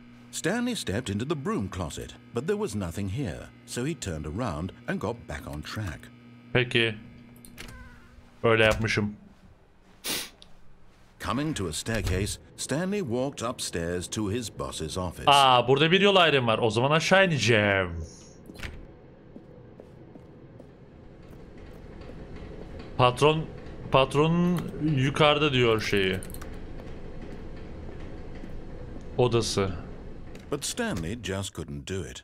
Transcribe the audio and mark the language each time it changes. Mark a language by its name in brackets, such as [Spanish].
[English] Stanley stepped into the broom closet, but there was nothing here, so he turned around and got back on track. [Turkish] Peki. Öyle yapmışım. [English] Coming to a staircase, Stanley walked upstairs to his boss's office. [Turkish] Aa, burada bir yol ayrımı var. O zaman aşağı ineceğim. Patron yukarıda diyor şeyi. Odası. [English] But Stanley just couldn't do it.